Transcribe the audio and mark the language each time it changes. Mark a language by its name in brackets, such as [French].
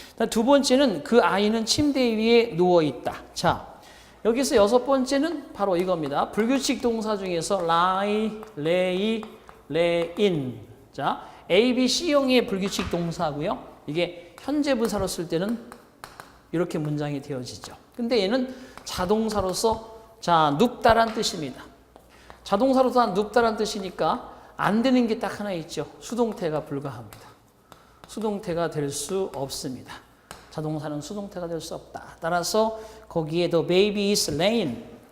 [Korean] 두 번째는 그 아이는 침대 위에 누워 있다. 자, 여기서 6번째는 바로 이겁니다. 불규칙 동사 중에서 lie, lay, lay in. 자, A, B, C형의 불규칙 동사고요. 이게 현재 분사로 쓸 때는 이렇게 문장이 되어지죠. 근데 얘는 자동사로서 자, 눕다란 뜻입니다. 자동사로서 눕다란 뜻이니까 안 되는 게 딱 하나 있죠. 수동태가 불가합니다. 수동태가 될 수 없습니다. 자동사는 수동태가 될 수 없다. 따라서 거기에 [English] the baby is laying.